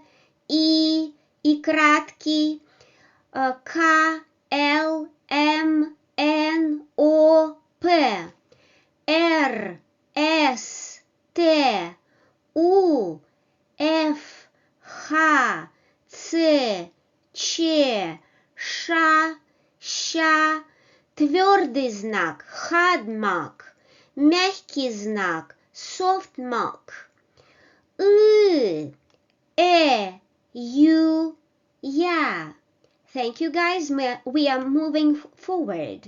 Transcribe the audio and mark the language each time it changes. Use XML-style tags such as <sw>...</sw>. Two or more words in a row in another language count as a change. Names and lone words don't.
<ru>И краткий, К, Л, М, Н, О, П, Р, С, Т, У, Ф, Х, Ц, Ч, Ш, ща, твердый знак,</ru> <en>hard mark,</en> <ru>мягкий знак,</ru> <en>soft mark, ю, Yeah. Thank you, guys. We are moving forward.</en>